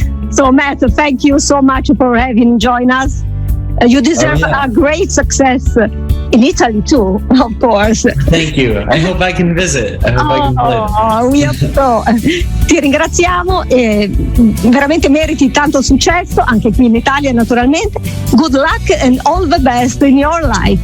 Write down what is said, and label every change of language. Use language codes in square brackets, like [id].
[en] So Matt, thank you so much for having joined us. You deserve a great success in Italy too, of course. Thank you. I hope I can visit. I hope I can play. We hope so. [it] Ti ringraziamo e veramente meriti tanto successo anche qui in Italia, naturalmente. [en] Good luck and all the best in your life.